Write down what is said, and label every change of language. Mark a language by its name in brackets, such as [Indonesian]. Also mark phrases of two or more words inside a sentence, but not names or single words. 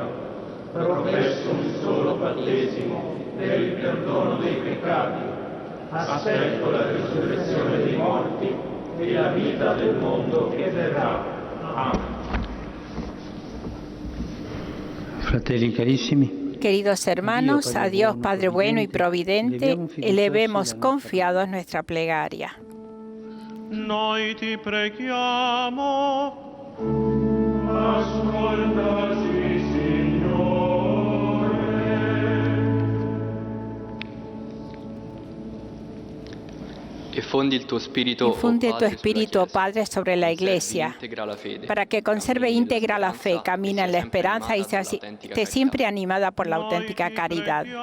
[Italian] Professo un solo battesimo per il perdono dei peccati. Aspetto la risurrezione dei morti e la vita del mondo che verrà. Amen. Fratelli carissimi, [Spanish] Queridos hermanos, a Dios Padre bueno y providente, elevemos confiados nuestra plegaria. [Italian] Noi ti preghiamo. Ascoltaci, Signore. [Spanish] Infunde tu espíritu, oh Padre, sobre la Iglesia, para que conserve íntegra la fe, camine en la esperanza y esté siempre animada por la auténtica caridad.